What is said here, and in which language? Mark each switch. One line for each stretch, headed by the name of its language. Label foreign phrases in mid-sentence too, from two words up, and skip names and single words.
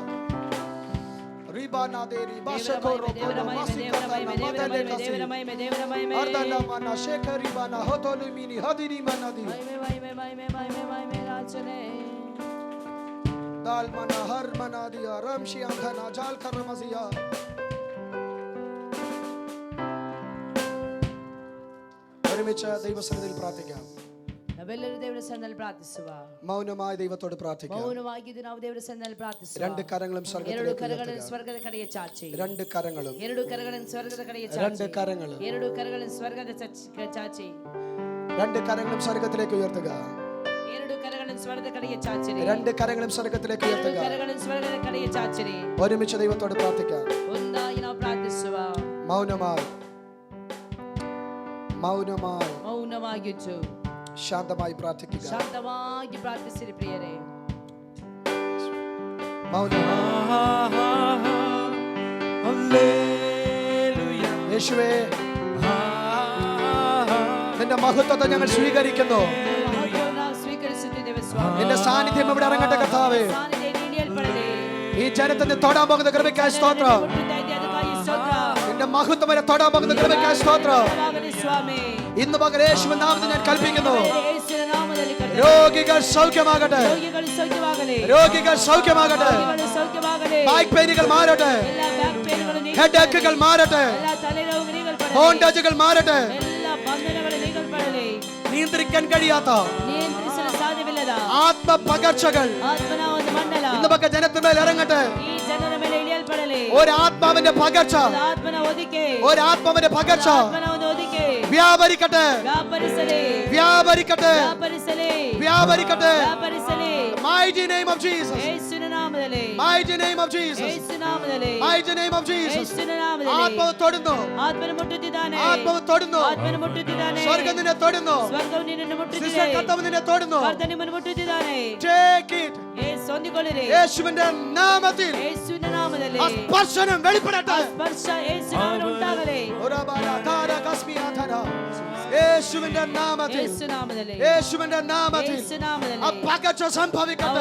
Kannada: Ribana deri bashakoro kodo masikatala madale kasi. ದೇವರ ಮಹಿಮೆ ದೇವರ ಮಹಿಮೆ Ardala mana shekaribana hotolu mini hadiri manadi. ಮಹಿಮೆ ಮಹಿಮೆ ಮಹಿಮೆ ಮಹಿಮೆ ಮಹಿಮೆ ರಾಜನೇ Dal mana har manadiya ramshi ankhana jal karamaziya.
Malayalam: ഒരുമിച്ച് ദൈവസന്നിധിയിൽ പ്രാർത്ഥിക്കാം.
Kannada: ನಾವೆಲ್ಲರೂ ದೇವರ ಸನ್ನಿಧಿಯಲ್ಲಿ ಪ್ರಾರ್ಥಿಸುವ
Malayalam: മൗനമായി ദൈവത്തോട് പ്രാർത്ഥിക്കാം.
Kannada: ಮೌನವಾಗಿದ್ದು ನಾವು ದೇವರ ಸನ್ನಿಧಿಯಲ್ಲಿ ಪ್ರಾರ್ಥಿಸುವ
Malayalam: രണ്ട് കരങ്ങളും
Kannada: ಎರಡು
Malayalam: സ്വർഗ്ഗത്തിലേക്ക്
Kannada: ಕರಗಳನ್ನು
Malayalam: ഉയർത്തുക.
Kannada: ಸ್ವರ್ಗದ ಕಡೆಗೆ ಚಾಚಿ
Malayalam: രണ്ട് കരങ്ങളും
Kannada: ಎರಡು ಕರಗಳನ್ನು ಸ್ವರ್ಗದ ಕಡೆಗೆ
Malayalam: രണ്ട്
Kannada: ಚಾಚಿ
Malayalam: കരങ്ങളും
Kannada: ಎರಡು ಕರಗಳನ್ನು ಸ್ವರ್ಗದ ಚಾಚಿ
Malayalam: രണ്ട് കരങ്ങളും സ്വർഗ്ഗത്തിലേക്ക് ഉയർത്തുക.
Kannada: ಎರಡು ಕರಗಳನ್ನು ಸ್ವರ್ಗದ ಕಡೆಗೆ ಚಾಚಿರಿ
Malayalam: രണ്ട് കരങ്ങളും സ്വർഗ്ഗത്തിലേക്ക്
Kannada: ಎರಡು
Malayalam: ഉയർത്തുക.
Kannada: ಕರಗಳನ್ನು ಸ್ವರ್ಗದ ಕಡೆಗೆ ಚಾಚಿರಿ
Malayalam: ഒരുമിച്ച് ദൈവത്തോട് പ്രാർത്ഥിക്കാം.
Kannada: ಒಂದಾಗಿ ನಾವು ಪ್ರಾರ್ಥಿಸುವ
Malayalam: മൗനമായി മൗനമായി
Kannada: ಮೌನವಾಗಿದ್ದು
Malayalam: ശാന്തമായി പ്രാർത്ഥിക്കുക.
Kannada: ಶಾಂತವಾಗಿ ಪ್ರಾರ್ಥಿಸಿರಿ ಪ್ರಿಯರೇ
Malayalam: മൗനമായി യേശുവേ നിന്റെ മഹത്വത്തെ ഞങ്ങൾ സ്വീകരിക്കുന്നു.
Kannada: ಮಹತ್ವವನ್ನು ನಾವು ಸ್ವೀಕರಿಸುತ್ತಿದ್ದೇವೆ ಸ್ವಾಮಿ
Malayalam: നിന്റെ സാന്നിധ്യം ഇവിടെ ഇറങ്ങട്ടെ കർത്താവേ.
Kannada: ಸಾನ್ನಿಧ್ಯ ನೀಡಿಯಲ್ಪಡಲಿ
Malayalam: ഈ ജനത്തെ തൊടാൻ പോകുന്ന കൃപയ്ക്കായി സ്തോത്രം.
Kannada: ಮುಟ್ಟುತ್ತಾ ಇದೆ ಅದಕ್ಕಾಗಿ ಸ್ತೋತ್ರ
Malayalam: നിന്റെ മഹത്വം വരെ തൊടാൻ പോകുന്ന കൃപയ്ക്കായി സ്തോത്രം.
Kannada: ಧನ್ಯವಾಗಲಿ ಸ್ವಾಮಿ.
Malayalam: ഇന്ന് പകൽ യേശുവിൻ നാമത്തിൽ ഞാൻ കൽപ്പിക്കുന്നു,
Kannada: ಯೇಸುವಿನ ನಾಮದಲ್ಲಿ ಕರ್ತನೆ.
Malayalam: രോഗികൾ സൗഖ്യമാകട്ടെ,
Kannada: രോಗಿಗಳು ಸೌಖ್ಯವಾಗಲಿ.
Malayalam: രോഗികൾ സൗഖ്യമാകട്ടെ,
Kannada: രോಗಿಗಳು ಸೌಖ್ಯವಾಗಲಿ.
English: back pains
Malayalam: മാറട്ടെ,
Kannada: ಎಲ್ಲ
English: back pains
Malayalam: ഹെഡേക്കുകൾ മാറട്ടെ,
Kannada: ಎಲ್ಲ ತಲೆನೋವು ನೀಗಲ್ಪಡಲಿ.
Malayalam: ബോണ്ടേജുകൾ മാറട്ടെ.
Kannada: ಎಲ್ಲ ಬಂಧನಗಳು ನೀಗಲ್ಪಡಲಿ.
Malayalam: നിയന്ത്രിക്കാൻ കഴിയാത്ത
Kannada: ನಿಯಂತ್ರಿಸಲು ಸಾಧ್ಯವಿಲ್ಲದ
Malayalam: ആത്മ പകർച്ചകൾ
Kannada: ಆತ್ಮನ ಒಂದು ಮಂಡಲ
Malayalam: ഇന്ന് പകൽ ജനത്തിന്മേൽ ഇറങ്ങട്ടെ.
Kannada: ಈ ಜನರ ಮೇಲೆ ಇಳಿಯಲ್ಪಡಲಿ.
Malayalam: ഒരു ആത്മാവിന്റെ പകർച്ച,
Kannada: ಒಂದು ആತ್ಮನ ಒದಿಕೆ,
Malayalam: ഒരു ആത്മാവിന്റെ പകർച്ച
Kannada: ಆತ್ಮನ ಒಂದು ಒದಿಕೆ
Malayalam: വ്യാപരിക്കട്ടെ,
Kannada: ವ್ಯಾಪರಿಸಲಿ,
Malayalam: വ്യാപരിക്കട്ടെ,
Kannada: ವ್ಯಾಪರಿಸಲಿ,
Malayalam: വ്യാപരിക്കട്ടെ.
Kannada: ವ್ಯಾಪರಿಸಲಿ.
English: Mighty name of Jesus,
Kannada: ಯೇಸುವಿನ ನಾಮದಲ್ಲಿ,
English: mighty name of Jesus,
Kannada: ಯೇಸುವಿನ ನಾಮದಲ್ಲಿ,
English: mighty name of Jesus.
Kannada: ಯೇಸುವಿನ ನಾಮದಲ್ಲಿ
Malayalam: ആത്മാവ് തൊടുന്നു,
Kannada: ಆತ್ಮನ ಮುಟ್ಟುತ್ತಿದ್ದಾನೆ,
Malayalam: ആത്മാവ് തൊടുന്നു,
Kannada: ಆತ್ಮನ ಮುಟ್ಟುತ್ತಿದ್ದಾನೆ.
Malayalam: സ്വർഗ്ഗം നിന്നെ തൊടുന്നു,
Kannada: ಸ್ವರ್ಗವು ನಿನ್ನನ್ನು
Malayalam: സിസ്റ്റർ
Kannada: ಮುಟ್ಟುತ್ತಿದೆ,
Malayalam: കർത്താവ് നിന്നെ തൊടുന്നു.
Kannada: ಕರ್ತನು ನಿಮ್ಮನ್ನು ಮುಟ್ಟುತ್ತಿದ್ದಾನೆ.
English: Take it.
Kannada: ಯೇಸು ಹೊಂದಿಕೊಳ್ಳಿರಿ.
Malayalam: യേശുവിന്റെ നാമത്തിൽ
Kannada: ಯೇಸುವಿನ നാമದಲ್ಲಿ
Malayalam: ആ സ്പർശനം വെളിപ്പെടട്ടെ.
Kannada: ಸ್ಪರ್ಶ ಯೇಸುವಿನ ನಾಮದಲ್ಲಿ ಉಂಟಾಗಲಿ.
Malayalam: യേശുവിന്റെ നാമത്തിൽ,
Kannada: ಯೇಸು ನಾಮದಲ್ಲಿ,
Malayalam: യേശുവിന്റെ നാമത്തിൽ
Kannada: ಯೇಸು ನಾಮದಲ್ಲಿ
Malayalam: ആ പകർച്ച സംഭവിക്കട്ടെ.